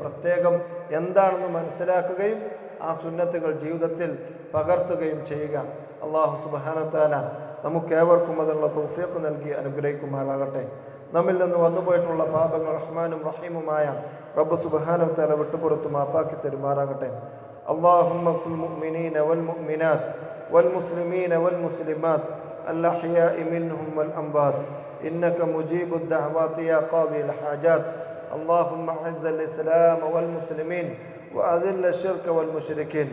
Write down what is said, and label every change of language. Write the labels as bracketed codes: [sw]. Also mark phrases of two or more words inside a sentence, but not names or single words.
[ml] പ്രത്യേകം എന്താണെന്ന് മനസ്സിലാക്കുകയും ആ സുന്നത്തുകൾ ജീവിതത്തിൽ പകർത്തുകയും ചെയ്യുക. [ar] الله سبحانه و تعالى [ml] നമുക്കേവർക്കും അതിനുള്ള തൗഫീഖ് നൽകി അനുഗ്രഹിക്കുമാറാകട്ടെ. നമ്മിൽ നിന്ന് വന്നുപോയിട്ടുള്ള പാപങ്ങൾ റഹ്മാനും റഹീമുമായ റബ്ബ് [ar] سبحانه و تعالى [ml] വിട്ടുപുറത്ത് മാപ്പാക്കി തരുമാറാകട്ടെ. [ar] اللهم اغفر للمؤمنين والمؤمنات والمسلمين والمسلمات الأحياء منهم والأموات إنك مجيب الدعوات يا قاضي الحاجات. اللهم أعز الإسلام والمسلمين وأذل الشرك والمشركين.